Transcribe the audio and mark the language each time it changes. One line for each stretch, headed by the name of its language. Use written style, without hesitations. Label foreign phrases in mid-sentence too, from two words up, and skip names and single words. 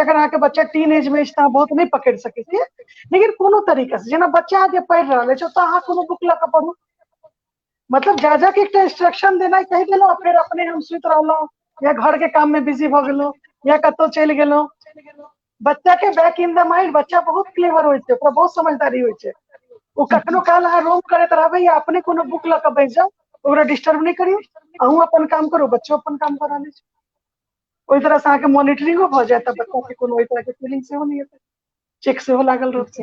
Maithili: अगर अहाँ के बच्चा टीन एज में अछि बहुत नहीं पकड़ सकै छियै, लेकिन कोनो तरीका से जेना बच्चा आगे पढ़ि रहल अछि तो अहाँ कोनो बुक लऽ कऽ पढ़ू, मतलब जा जा के एकटा इंस्ट्रक्शन देना कहि देलहुँ फिर अपने हम सुति रहलहुँ या घर के काम में बिजी भ गेलहुँ या कतौ चलि गेलहुँ। बच्चा के
English: back in the mind
Maithili: बच्चा बहुत क्लेवर होइ छै, ओकरा बहुत समझदारी होइ छै, वो कखनो काल अहाँ रोम करैत रहबै या अपने कोनो बुक लऽ कऽ बैस जाउ, ओकरा डिस्टर्ब नहीं करियौ, अहूँ अपन काम करू, बच्चो अपन काम कर रहल छै। ओहि तरह से अहाँ के मॉनिटरिंगो भ जायत, बच्चा के कोनो ओहि तरह के फीलिंग सेहो नहीं हेतै, चेक सेहो लागल रहतै।